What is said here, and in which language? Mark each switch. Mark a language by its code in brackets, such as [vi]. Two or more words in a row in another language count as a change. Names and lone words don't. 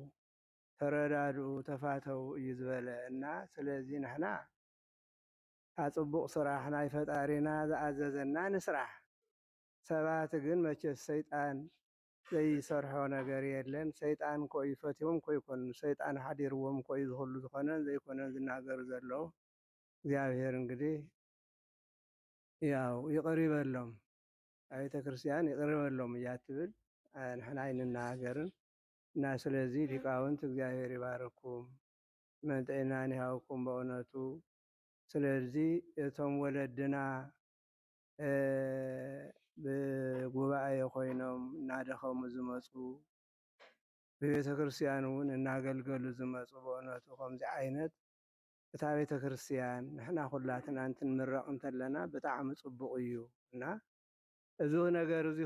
[ti] ተረዳድኡ ተፋተው እዩ ዝበለ እና ስለዚ ንሕና ኣፅቡቕ ስራሕ ናይ ፈጣሪና ዝኣዘዘና ንስራሕ ሰባት ግን መቸስ ሰይጣን ዘይሰርሖ ነገር የለን ሰይጣን ኮይ ፈትዎም ኮይኮን ሰይጣን ሓዲርዎም ኮይ ዝኽሉ ዝኾነን ዘይኮነን ዝናገሩ ዘለዉ [am] እግዚአብሔር እንግዲህ [ti] ያው ይቅር ይበሎም ቤተ ክርስቲያን ይቅር ይበሎም እያ ትብል ንሕና ኣይንናገርን እና ስለዚ ሊቃውንት እግዚአብሔር ይባርኩም መንጠይናን ይሃውኩም በእውነቱ ስለዚ እቶም ወለድና ብጉባኤ ኮይኖም እናደኸሙ ዝመፁ ብቤተ ክርስቲያን እውን እናገልገሉ ዝመፁ በእውነቱ ከምዚ ዓይነት እታ ቤተ ክርስቲያን ንሕና ኩላትና እንትንምረቕ እንተለና ብጣዕሚ ፅቡቕ እዩ እና እዚ ነገር እዚ